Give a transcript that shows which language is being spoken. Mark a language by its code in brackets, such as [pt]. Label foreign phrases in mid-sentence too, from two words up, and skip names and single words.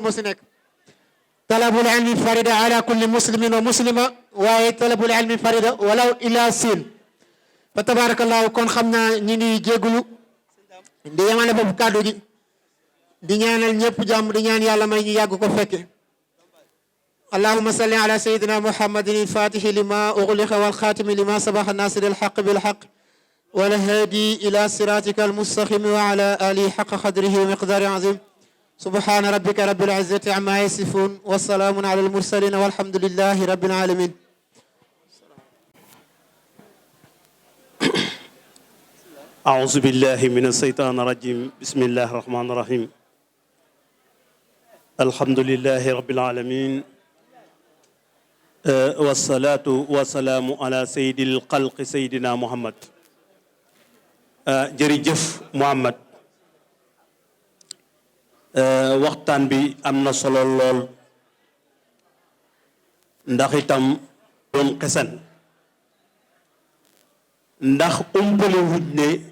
[wo] moo si nekk [ar] طلب العلم فريضة على كل مسلم ومسلمة waaye طلب العلم فريضة ولو إلى الصين فتبارك الله kon [wo] xam naa ñi ngi jéggulu di yemale foofu kàddu gi di ñaanal ñëpp jàmm di ñaan yàlla may ñu yàgg ko fekke [ar] اللهم صل على سيدنا محمد الفاتح لما أغلق والخاتم لما سبق ناصر الحق بالحق والهادي إلى صراطك المستقيم وعلى آله حق قدره ومقدار عظيم سبحان ربك رب العزة عما يصفون والسلام على المرسلين والحمد لله رب العالمين أعوذ بالله من الشيطان الرجيم بسم الله الرحمن الرحيم الحمد لله رب العالمين والصلاة والسلام على سيد الخلق سيدنا محمد [wo] jërëjëf Muhammad waxtaan bi am na solo lool ndax itam doon xesan ndax umpale wuj ne